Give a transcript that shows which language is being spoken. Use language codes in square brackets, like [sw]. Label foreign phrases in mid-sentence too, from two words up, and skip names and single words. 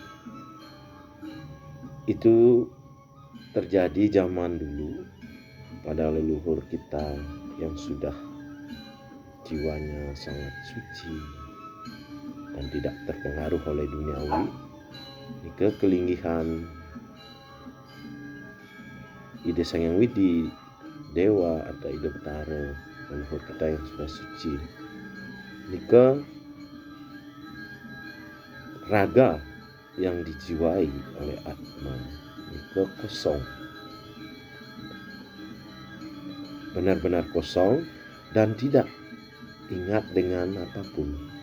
[id] Itu terjadi zaman dulu pada leluhur kita yang sudah jiwanya sangat suci dan tidak terpengaruh oleh duniawi. Ini kelinggihan ide Sangyang Widi, Dewa atau ide Betara, leluhur kita yang sudah suci. Ini raga yang dijiwai oleh Atma, ini kosong, benar-benar kosong dan tidak ingat dengan apapun.